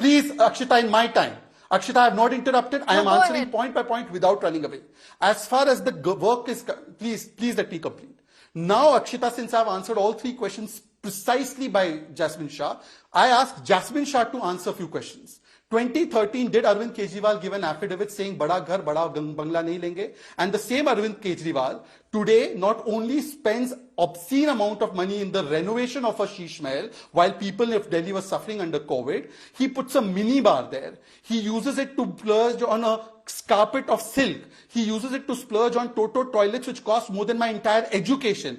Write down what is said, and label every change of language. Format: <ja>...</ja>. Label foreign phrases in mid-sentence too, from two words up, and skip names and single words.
<en>Please, Akshita, in my time. Akshita, I have not interrupted. I am answering point by point without running away. As far as the work is, please let me complete. Now, Akshita, since I have answered all 3 questions precisely by Jasmine Shah, I ask Jasmine Shah to answer a few questions. 2013, did Arvind Kejriwal give an affidavit saying</en> <hi>बड़ा घर, बड़ा बंगला नहीं लेंगे?</hi> <en>And the same Arvind Kejriwal today not only spends obscene amount of money in the renovation of a Sheeshmahal while people of Delhi were suffering under COVID, he puts a mini bar there. He uses it to splurge on a carpet of silk. He uses it to splurge on Toto toilets, which cost more than my entire education.</en>